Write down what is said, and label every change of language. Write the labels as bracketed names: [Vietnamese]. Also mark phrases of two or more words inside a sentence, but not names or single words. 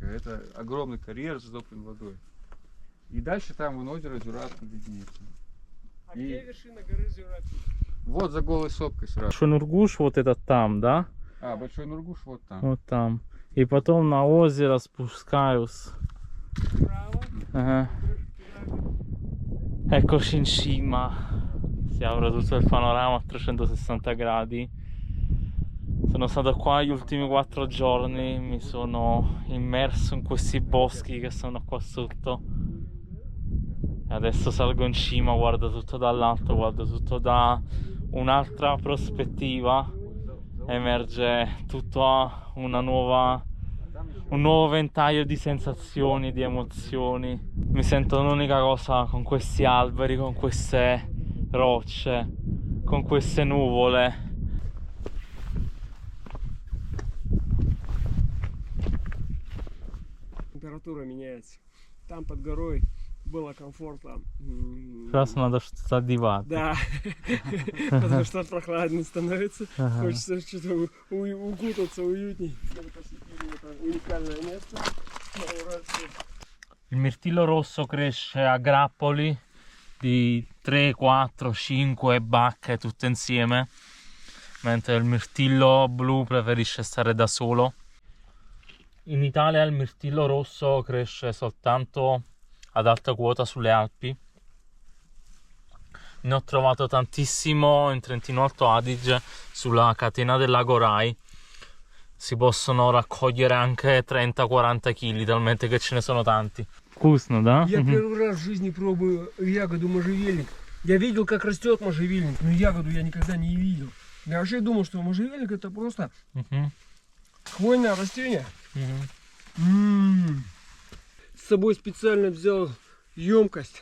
[Russian] Это огромный карьер затоплен водой. И дальше там вон озеро Зюратка виднеется. А И- где вершина горы Зюратки? Вот за голой сопкой сразу. Большой Нургуш вот это там, да? А, Большой Нургуш вот там. Вот там. И потом на озеро спускаюсь. Справа. Ага. [Italian] Eccoci in cima. Si apre tutto il panorama a 360 gradi. Sono stato qua gli ultimi 4 giorni, mi sono immerso in questi boschi che sono qua sotto. E adesso salgo in cima, guardo tutto dall'alto, guardo tutto da un'altra prospettiva. Emerge tutta una nuova, un nuovo ventaglio di sensazioni, di emozioni. Mi sento un'unica cosa con questi alberi, con queste rocce, con queste nuvole. [Russian] Температура меняется. Там под горой было комфортно. Сейчас надо что-то одевать. Да, потому что прохладно становится. Ага. Хочется что-то укутаться уютней. Мы посетили это уникальное место на Уральске. [Italian] Il mirtillo rosso cresce a grappoli di 3, 4, 5 bacche tutte insieme, mentre il mirtillo blu preferisce stare da solo. In Italia il mirtillo rosso cresce soltanto ad alta quota sulle Alpi. Ne ho trovato tantissimo in Trentino Alto Adige, sulla catena del lago Rai. Si possono raccogliere anche 30-40 kg, talmente che ce ne sono tanti. [Russian] Вкусно, да? Я первый раз в жизни пробую ягоду можжевельник. Я видел, как растет можжевельник, но ягоду я никогда не видел. Я вообще думал, что можжевельник это просто Мгм. хвойное растение. Мгм. С собой специально взял емкость.